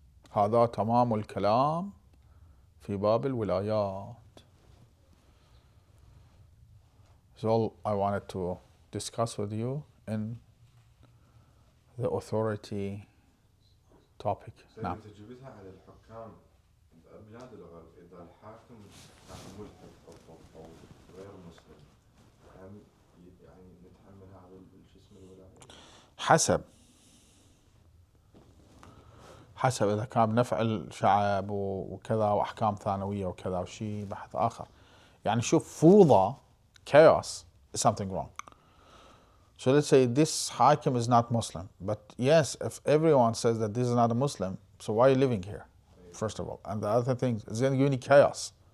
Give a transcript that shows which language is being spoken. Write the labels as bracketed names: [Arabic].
[Arabic] هذا تمام الكلام في باب الولايات. [English] That's all I wanted to discuss with you in the authority topic. [Arabic] نعم. أنت جبتها على الحكام بلاد الغرب، إذا الحاكم ملحد أو غير مسلم، يعني نتحمل هذا الجسم الولاية. حسب إذا كان بنفع الشعب وكذا وأحكام ثانوية وكذا وشيء بحث آخر. يعني شوف فوضى [English] chaos is something wrong. So let's say this hakim is not Muslim, but yes, if everyone says that this is not a Muslim, so why are you living here, first of all? And the other thing is going to give you chaos.